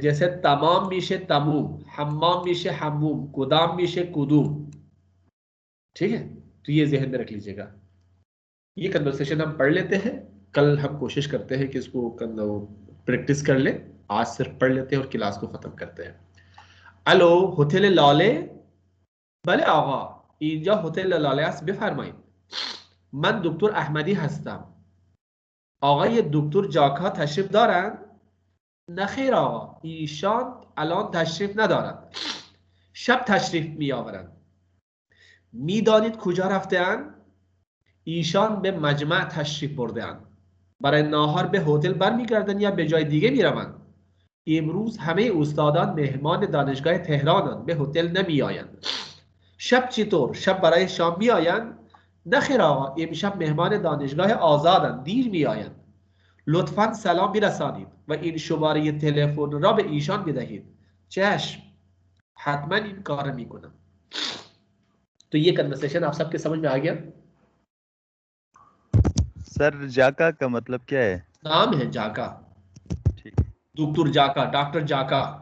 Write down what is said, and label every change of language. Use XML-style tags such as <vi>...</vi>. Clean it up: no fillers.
<ur>جیسے تمام میشے تموم، حمام میشے حموم، کدام میشے کدوم، ٹھیک ہے. تو یہ ذہن میں رکھ لیجئے گا. یہ کنورسیشن ہم پڑھ لیتے ہیں، کل ہم کوشش کرتے ہیں کہ اس کو پریکٹس کر لیں. آج صرف پڑھ لیتے ہیں اور کلاس کو ختم کرتے ہیں.</ur> <fa>الو هتل لاله؟ بله آقا، اینجا هتل لاله است، بفرمایید. من دکتر احمدی هستم. آقای دکتر جاکا تشریف دارند؟ نه خیر آقا، ایشان الان تشریف ندارند، شب تشریف می آورند. می دانید کجا رفته‌اند؟ ایشان به مجمع تشریف برده‌اند. برای ناهار به هتل برمیگردند یا به جای دیگه میروند؟ امروز همه استادان مهمان دانشگاه تهرانند، به هتل نمی آیند. شب چطور؟ شب برای شام می آیند؟ نه خیر آقا، امشب مهمان دانشگاه آزادند، دیر می آیند. لطفاً سلام برسانید و این شماره تلفن را به ایشان بدهید. چشم، حتما این کار میکنم.</fa> <ur>تو یہ کنورسیشن آپ سب کے سمجھ میں آ گیا؟ سر جاکا کا مطلب کیا ہے؟ نام ہے جاکا، دکتر جاکا، ڈاکٹر جاکا.</ur>